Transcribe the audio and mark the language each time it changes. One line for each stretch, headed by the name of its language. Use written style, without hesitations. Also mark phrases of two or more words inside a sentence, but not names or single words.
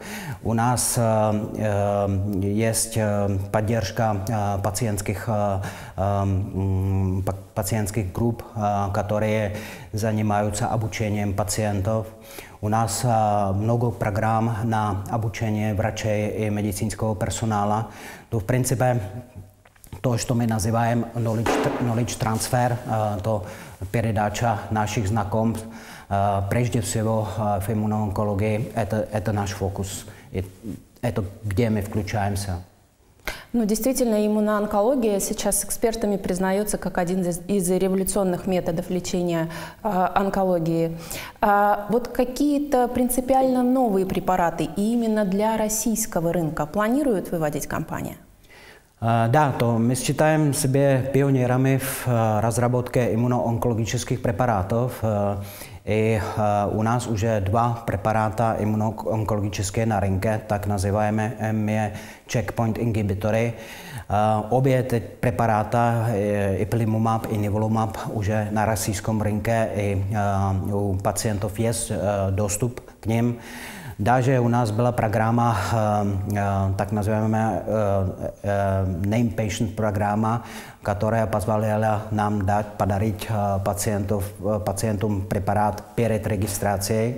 Russian: У нас есть поддержка пациентских групп, которые занимаются обучением пациентов. У нас много программ на обучение врачей и медицинского персонала. То в принципе to, что мы называем
English: knowledge transfer,
Russian: to передача наших знакомств, прежде всего в иммуноонкологии, это наш фокус. Это где мы включаемся. Ну, действительно, иммуноонкология сейчас экспертами признается как один из революционных методов лечения онкологии. Вот какие-то принципиально новые препараты именно для российского рынка планирует выводить компания? Да, то мы считаем себя пионерами в разработке иммуноонкологических препаратов. И у нас уже 2 препарата иммуноонкологические на рынке, так называемые
English: checkpoint inhibitory.
Czech: Obě ty preparaty, ipilimumab i nivolumab,
Russian: уже на российском рынке, и у пациентов есть доступ к ним. Даже у нас была программа, так называемая
English: Name Patient
Russian: программа, которая позволяла нам подарить пациентам препарат перед регистрацией.